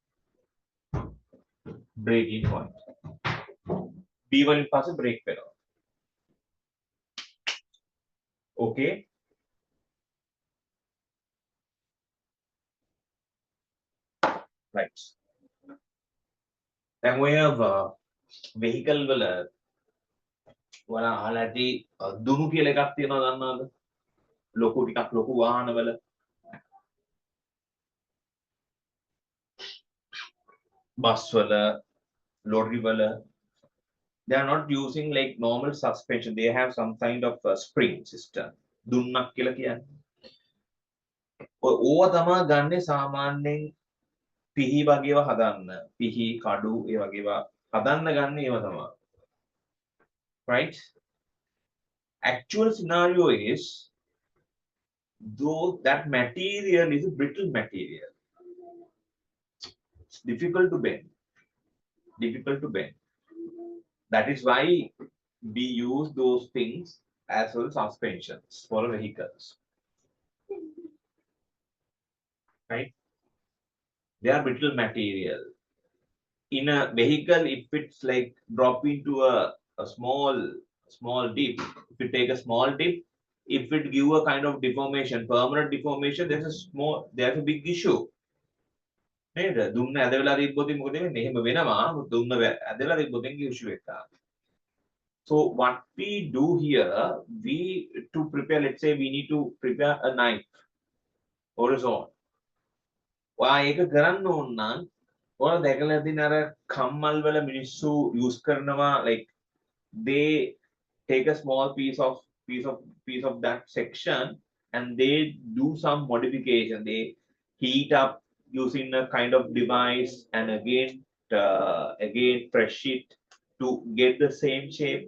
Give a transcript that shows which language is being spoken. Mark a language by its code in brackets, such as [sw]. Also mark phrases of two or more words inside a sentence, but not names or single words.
[en] Breaking point. B one pass a break pedal. Okay. Right. Then we have vehicle [si] වල අහලා ඇති දුනු කියලා එකක් තියෙනවා දන්නවද? ලොකු ටිකක් ලොකු වාහනවල බස් වල lorry වල [en] they are not using like normal suspension, they have some kind of spring system. [si] දුන්නක් කියලා කියන්නේ. ඕවා තමයි ගන්නේ සාමාන්‍යයෙන් පිහි වගේව හදන්න. පිහි කඩු ඒ වගේව හදන්න ගන්න ඒවා තමයි. [en] Right? Actual scenario is though that material is a brittle material. It's difficult to bend. Difficult to bend. That is why we use those things as well as suspensions for vehicles. Right? They are brittle material. In a vehicle, if it's like drop into a small dip, if you take a small dip, if it give a kind of deformation, permanent deformation, there's a big issue. [si] දුන්න ඇදලා තිබ්බොත් මොකද වෙන්නේ? එහෙම වෙනවා. දුන්න ඇදලා තිබ්බොත් issue එකක්. [en] So what we do here, we to prepare, let's say we need to prepare a knife or a sword. [si] ඔයා ඒක කරන්න ඕන නම් ඔයාලා දැකලා තියෙන අර කම්මල් වල මිනිස්සු use කරනවා, [en] like they take a small piece of that section and they do some modification. They heat up using a kind of device and again press it to get the same shape.